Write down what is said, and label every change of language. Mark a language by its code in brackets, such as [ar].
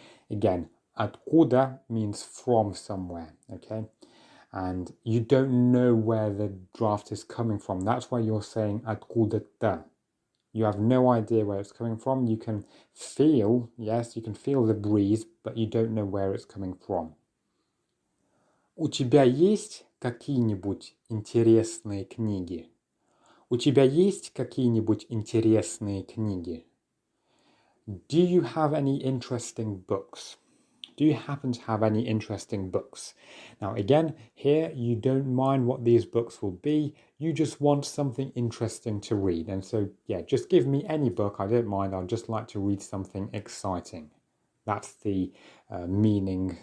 [en] Again, откуда means from somewhere, okay? And you don't know where the draft is coming from. That's why you're saying откуда-то. You have no idea where it's coming from. You can feel, yes, you can feel the breeze, but you don't know where it's coming from. [ru] У тебя есть какие-нибудь интересные книги? У тебя есть какие-нибудь интересные книги? [en] Do you have any interesting books? Do you happen to have any interesting books? Now, again, here you don't mind what these books will be. You just want something interesting to read. And so, yeah, just give me any book. I don't mind. I'd just like to read something exciting. That's the meaning.